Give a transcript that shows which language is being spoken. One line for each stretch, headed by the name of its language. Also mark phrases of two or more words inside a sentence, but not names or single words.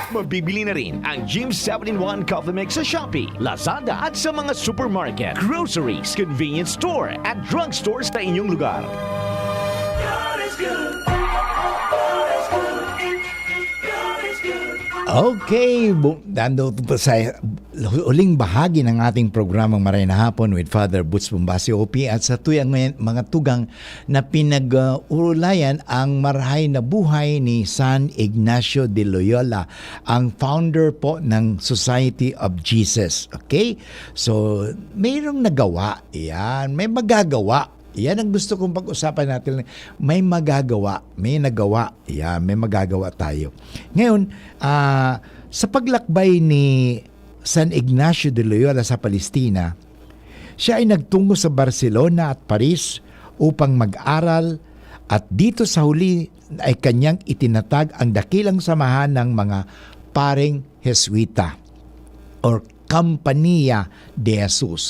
Filipino: Mabibili na rin ang Jim 7-in-1 Coffee Mix sa Shopee, Lazada at sa mga supermarket, groceries, convenience store at drugstores sa inyong lugar. Okay, dando po sa uling bahagi ng ating programang Maray na Hapon with Father Butz Bombasi OP at sa tuyang mga tugang na pinag-urulayan ang marahay na buhay ni San Ignacio de Loyola, ang founder po ng Society of Jesus. Okay? So, mayroong nagawa. Yan, may magagawa. Yan ang gusto kong pag-usapan natin. May magagawa, may nagawa. Yan, may magagawa tayo. Ngayon, sa paglakbay ni San Ignacio de Loyola sa Palestina, siya ay nagtungo sa Barcelona at Paris upang mag-aral at dito sa huli ay kanyang itinatag ang dakilang samahan ng mga paring Jesuita or Compañía de Jesus.